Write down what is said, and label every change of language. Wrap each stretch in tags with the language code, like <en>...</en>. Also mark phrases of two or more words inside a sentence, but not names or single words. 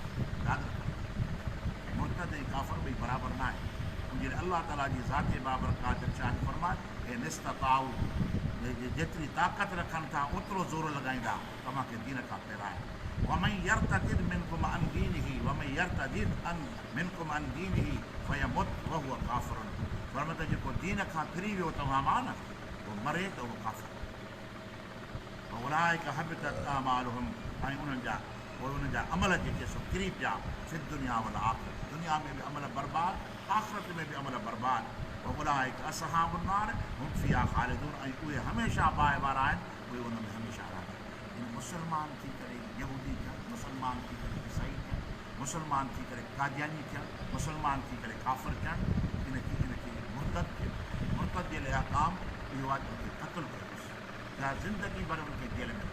<sd>यादि रखो, मुर्तद ऐं काफ़िर ॿई बराबरि न आहे। जॾहिं अलाह ताला जी ज़ाते बाबरकात इरशाद फ़रमाए हे निस्तताउ, जेतिरी ताक़त रखनि था ओतिरो ज़ोर लॻाईंदा तव्हांखे दीन खां पहिराए।</sd> <ar>ومن يرتدد منكم عن دينه ومن يرتدد منكم عن دينه فيمت وهو كافر.</ar> <sd>फरमाए त जेको दीन खां फिरी वियो तव्हां मां न, उहो मरे त उहो काफ़िर।</sd> <ar>أولئك حبطت أعمالهم,</ar> <sd>ऐं उन्हनि जा अमल जेके सो किरी पिया</sd> <ar>في الدنيا والآخرة,</ar> <sd>दुनिया में बि अमल बर्बाद, आख़िरत में बि अमल बर्बाद।</sd> <ar>أولئك أصحاب النار هم فيها خالدون,</ar> <sd>ऐं उहे हमेशह बाहि वारा आहिनि, उहे उन में हमेशह रहंदा। इन मुस्लमान थी करे यहूदी थियनि, मुस्लमान थी करे ईसाई थियनि, मुस्लमान थी करे कादियानी थियनि, मुस्लमान थी करे काफ़िर थियनि, इनखे मुर्तद थियनि। मुर्तद जे लाइ काम इहो आहे त उनखे क़त्ल कयोसि या ज़िंदगी भर उनखे जेल में।</sd>